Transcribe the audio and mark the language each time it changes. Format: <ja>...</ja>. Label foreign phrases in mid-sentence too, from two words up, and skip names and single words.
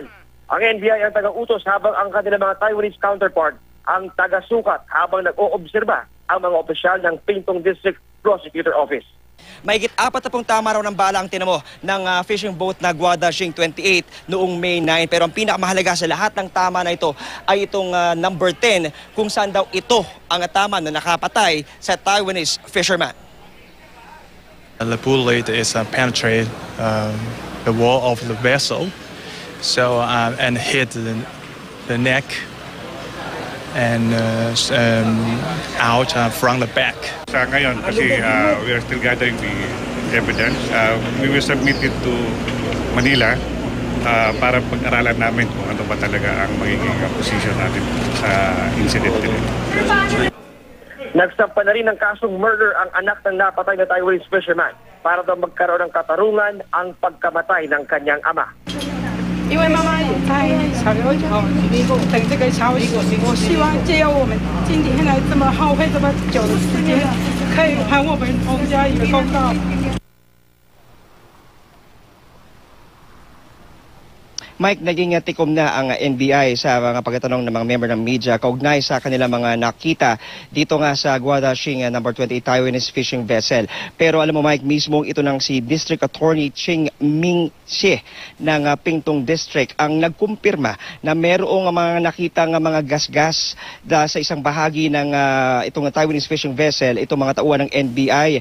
<tl>Ang NBI ang taga-utos habang ang kanilang mga</tl> <en>Taiwanese counterpart</en> <tl>ang taga-sukat habang nag-oobserba ang mga opisyal ng Pingtung District Prosecutor Office. Mahigit 40 tama raw ng bala ang tinamo ng</tl> <en>fishing boat</en> <tl>na Guadashing 28 noong May 9. Pero ang pinakamahalaga sa lahat ng tama na ito ay itong number 10 kung saan daw ito ang tama na nakapatay sa Taiwanese fisherman.</tl> <en>The bullet is penetrate the wall of the vessel, so and hit the neck and out from the back.</en> <tl>Sa ngayon, kasi</tl> <en>we are still gathering the evidence, we will submit it to Manila</en> <tl>para pag-aralan namin kung ano ba talaga ang magiging position natin sa incident din. Nagsampa na rin ng kasong murder ang anak ng napatay na Taiwanese fisherman para daw magkaroon ng katarungan ang pagkamatay ng kanyang ama.</tl> <zh>因为妈妈也在小琉球等这个消息，我希望借由我们今天来这么耗费这么久的时间，可以还我们洪家一个公道。</zh> <tl>Mike, naging tikom na ang NBI sa mga pagtatanong ng mga member ng media kaugnay sa kanilang mga nakita dito nga sa Guadashing No. 28</tl> <en>Taiwanese fishing vessel.</en> <tl>Pero alam mo, Mike, mismo ito ng si District Attorney Ching Ming Xie ng Pingtung District ang nagkumpirma na merong mga nakita ng mga gasgas sa isang bahagi ng itong</tl> <en>Taiwanese fishing vessel,</en> <tl>itong mga tauhan ng NBI.</tl>